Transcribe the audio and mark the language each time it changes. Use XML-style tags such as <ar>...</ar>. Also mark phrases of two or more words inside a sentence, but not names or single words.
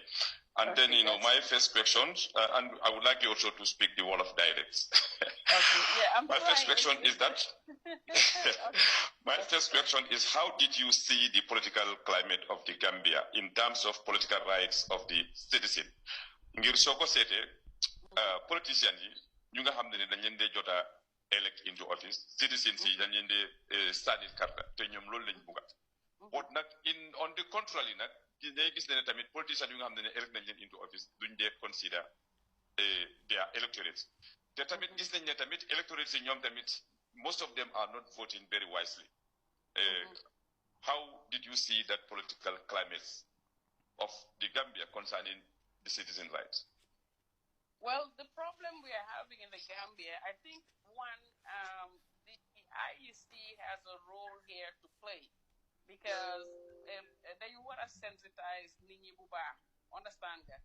<en>And then my first questions, and I would like you also to speak the word of dialects. Okay. Yeah, my first question is that my first question is, how did you see the political climate of the Gambia in terms of political rights of the citizen?</en> <wo>Ngir soko sété politicians yi ñu nga xamné dañ leen dé jota</wo> <en>elect into office,</en> <wo>citizens yi dañ leen dé standing carte té ñom loolu lañ bëggat.</wo> <en>But</en> <wo>nak</wo> <en>on the contrary</en> <wo>nak day gis ne tamit politicians yu nga xamné elect nañ leen</wo> <en>into office</en> <wo>duñ dé</wo> <en>consider their electorates.</en> <wo>Té tamit gis nañ ne tamit electorates yi ñom tamit</wo> <en>most of them are not voting very wisely. How did you see that political climate of the Gambia concerning the citizen rights? Well, the problem we are having in the Gambia, I think, one, the IEC has a role here to play, because they want to sensitize Nini Buba, understand that?</en>